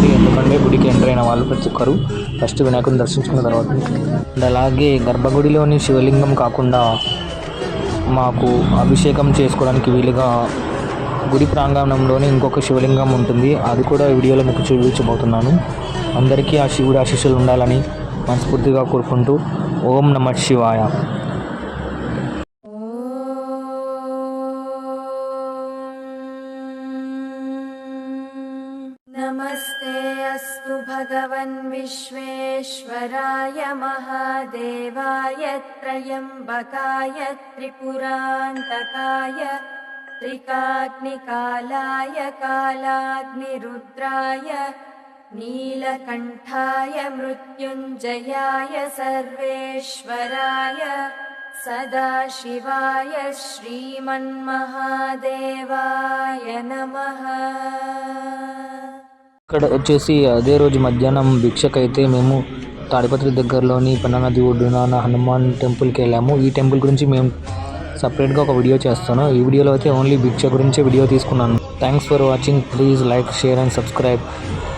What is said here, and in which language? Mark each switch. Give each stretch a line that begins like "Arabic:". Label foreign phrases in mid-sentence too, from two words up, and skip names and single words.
Telugu: ఎందుకంటే గుడికి ఎంటర్ అయిన వాళ్ళు ప్రతి ఒక్కరు ఫస్ట్ వినాయకుడిని దర్శించుకున్న తర్వాత అండ్ అలాగే గర్భగుడిలోని శివలింగం కాకుండా మాకు అభిషేకం చేసుకోవడానికి వీలుగా గుడి ప్రాంగణంలోనే ఇంకొక శివలింగం ఉంటుంది. అది కూడా వీడియోలో మీకు చూపించబోతున్నాను. అందరికీ ఆ శివుడి ఆశీస్సులు ఉండాలని మనస్ఫూర్తిగా కోరుకుంటూ
Sanskrit: ఓం నమ శివాయ. नमस्ते अस्तु भगवन् विश्वेश्वराय महादेवाय त्र्यम्बकाय त्रिपुरान्तकाय त्रिकाग्निकालाय कालाग्निरुद्राय नीलकण्ठाय मृत्युञ्जयाय सर्वेश्वराय सदाशिवाय श्रीमन्महादेवाय नमः.
Telugu: ఇక్కడ వచ్చేసి అదే రోజు మధ్యాహ్నం భిక్షకైతే మేము తాడిపత్రి దగ్గరలోని పెన్నా నది ఒడ్డున హనుమాన్ టెంపుల్కి వెళ్ళాము. ఈ టెంపుల్ గురించి మేము సపరేట్గా ఒక వీడియో చేస్తాను. ఈ వీడియోలో అయితే ఓన్లీ భిక్ష గురించే వీడియో తీసుకున్నాను.
English: Thanks for watching. Please like, share and subscribe.